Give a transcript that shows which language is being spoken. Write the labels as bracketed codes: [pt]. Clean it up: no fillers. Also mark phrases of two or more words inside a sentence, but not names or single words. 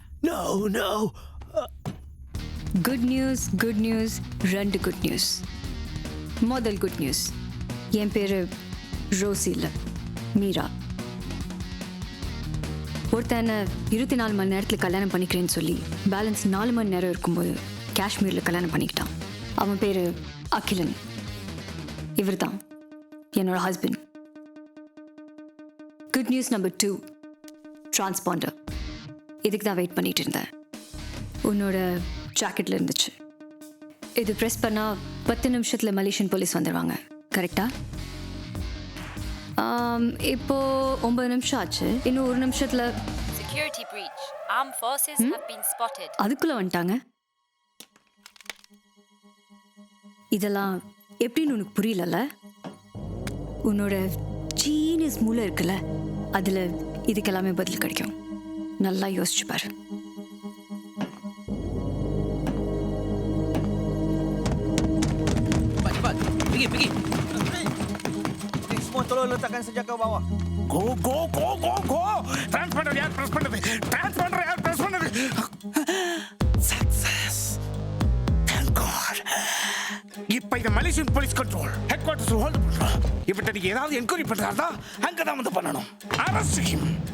[en] No. good news, 2 good news. [ta] முதல் [en] good news, [ta] என் பேர் ரோசி இல்லை, மீரா. ஒருத்தனை 24 மணி நேரத்தில் கல்யாணம் பண்ணிக்கிறேன்னு சொல்லி பேலன்ஸ் 4 மணி நேரம் இருக்கும்போது காஷ்மீரில் கல்யாணம் பண்ணிக்கிட்டான். அவன் பேர் அகிலன். இவர் தான் என்னோட ஹஸ்பண்ட். [en] good news number 2, transponder. [ta] இதுக்கு தான் வெயிட் பண்ணிட்டு இருந்தேன். உன்னோட ஜாக்கெட்டில் இருந்துச்சு. இது ப்ரெஸ் பண்ணால் 10 நிமிஷத்தில் [en] Malaysian police [ta] வந்துடுவாங்க. கரெக்டா? இப்போது 9 நிமிஷம் ஆச்சு. இன்னும் 1 நிமிஷத்தில் [en] Security breach. Armed forces have been spotted. [ta] அதுக்குள்ளே வந்துட்டாங்க. இதெல்லாம் எப்படின்னு உனக்கு புரியலல்ல? உன்னோட ஜீனியஸ் மூளை இருக்குல்ல, அதில் இதுக்கெல்லாமே பதில் கிடைக்கும். நல்லா யோசிச்சு பாரு. [ms] Pergi. Semua tolong letakkan senjata bawah. [en] go go go go go [ta] டிரான்ஸ்பாண்டர் யார் பிரஸ் பண்ணது டிரான்ஸ்பாண்டர் யார் பிரஸ் பண்ணது [en] success thank God [ta] இப்போ இது [en] Malaysian police control headquarters [ta] ஹோல்ட் பண்றோம் இவட்ட நீங்க ஏதாவது என்கொயரி பண்றாருந்தா அங்க தான் வந்து பண்ணணும் [en] arrest him